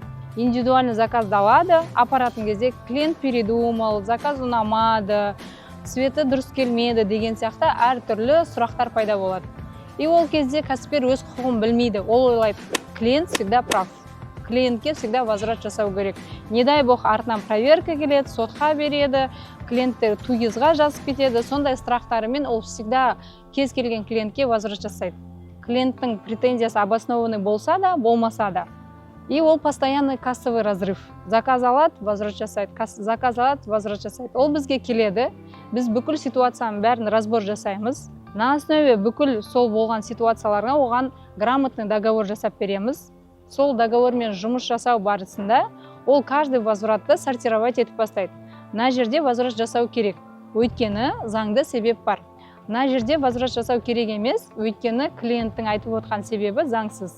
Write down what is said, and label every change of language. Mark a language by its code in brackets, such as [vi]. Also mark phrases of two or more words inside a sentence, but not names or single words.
[ru] Индивидуальный заказ [kk] алады, апаратын кезде [ru] клиент передумал, [kk] заказ ұнамады, цветі дұрыс келмеді деген сияқты әртүрлі сұрақтар пайда болады. И ол кезде кәсіпкер өз құқығын білмейді. Ол ойлайды, [ru] клиент всегда прав. [kk] Клиентке [ru] всегда возврат [kk] жасау керек. [ru] Не дай бог [kk] артынан проверка келеді, сотқа береді, клиенттер тугизға жазып кетеді. Сондай страхтарымен ол всегда кез келген клиентке возврат жасайды. Клиенттің претензиясы обоснованный болса да, болмаса да. И ол [ru] постоянный кассовый разрыв. [kk] Заказ алады, возврат жасайды, заказ алады, возврат жасайды. Ол бізге келеді. Біз бүкіл ситуацияның бәрін разбор жасаймыз. [ru] На основе [kk] бүкіл сол болған ситуацияларға оған [ru] грамотный договор [kk] жасап береміз. Сол договормен жұмыс жасау барысында ол каждый возвратты сортировать етіп бастайды. Мына жерде возврат жасау керек, өйткені заңды себеп бар. Мына жерде возврат жасау керек емес, өйткені клиенттің айтып отқан себебі заңсыз.